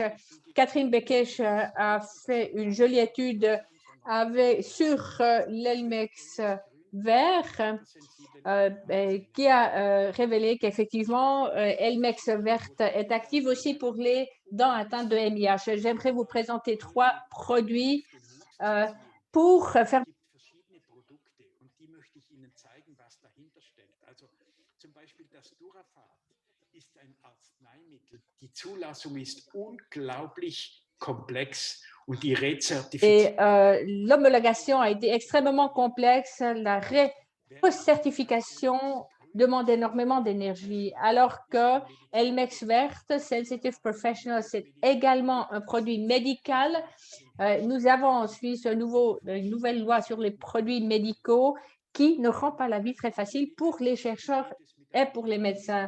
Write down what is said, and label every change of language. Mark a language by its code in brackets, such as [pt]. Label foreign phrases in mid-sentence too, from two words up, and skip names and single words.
[fr] Catherine Bekesh a fait une jolie étude sur l'Elmex vert qui a révélé qu'effectivement, Elmex verte est active aussi pour les dents atteintes de MIH. J'aimerais vous présenter 3 produits pour faire [de] Die Zulassung ist unglaublich komplex und die [fr] Et l'homologation a été extrêmement complexe. La recertification demande énormément d'énergie, alors que Elmex verte, Sensitive Professional, c'est également un produit médical. Nous avons en Suisse une nouvelle loi sur les produits médicaux qui ne rend pas la vie très facile pour les chercheurs et pour les médecins.